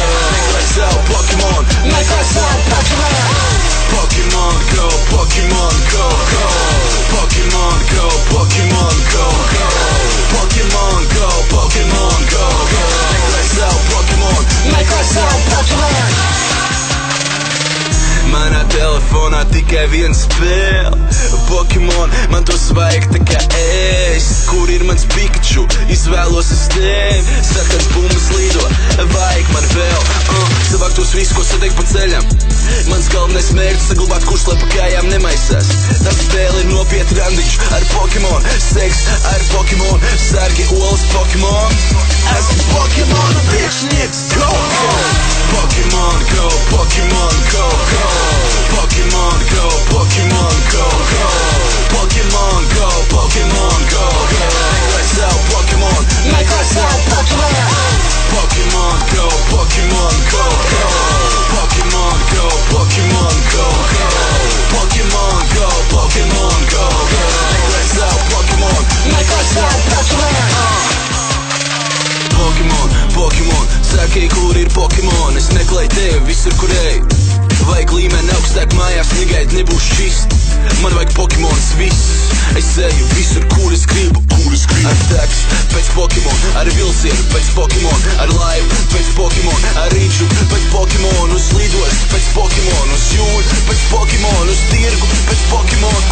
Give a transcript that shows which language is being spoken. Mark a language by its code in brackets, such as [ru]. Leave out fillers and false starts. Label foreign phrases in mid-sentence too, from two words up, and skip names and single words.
[en] Let's go, Pokemon. Let's go, Pokemon. Pokemon Go, Pokemon Go, go. Pokemon Go, Pokemon Go, go. Pokemon Go, Pokemon Go, go. Let's go, Pokemon. Let's go, Pokemon. [lv] Manā telefonā tikai viens spēle Pokemon, man to vajag tā kā es. Kur ir mans Pikachu? Izvēlos es tevi. Sarkans bummas lido, vajag man vēl savāk tos visus, ko satiek pa ceļam. Mans galvenais mērķis saglabāt kursu, lai pa kājām nemaisās. Tā spēle ir nopietni randiņš ar Pokemon. Seks ar Pokemon, sargi olas Pokemon. Esmu Pokemon priekšnieks, [en] go, go. Pokemon Go, Pokemon Go, go. Pokemon Go, Pokemon Go, go. Pokemon Go, Pokemon Go, go. Let's go, Pokemon. Let's go, Pokemon. Pokemon Go, Pokemon Go, go. Pokemon Go, Pokemon Go, go. Pokemon Go, Pokemon Go, go. Let's go, Pokemon. Let's go, Pokemon. [lv] Pokemon, Pokemon, saki, kur ir Pokemon. Es meklēju tevi visur, kur ej. Vajag līmeni augstāk mājās, negaid nebūs šist. Man vajag Pokemons viss. Es eju visur, kur es gribu. Ar taksi pēc Pokemon, ar vilcienu pēc Pokemon, ar laivu pēc Pokemon, ar rīču pēc Pokemon, uz lidos pēc Pokemon, uz jūru pēc Pokemon, uz tirgu pēc Pokemon.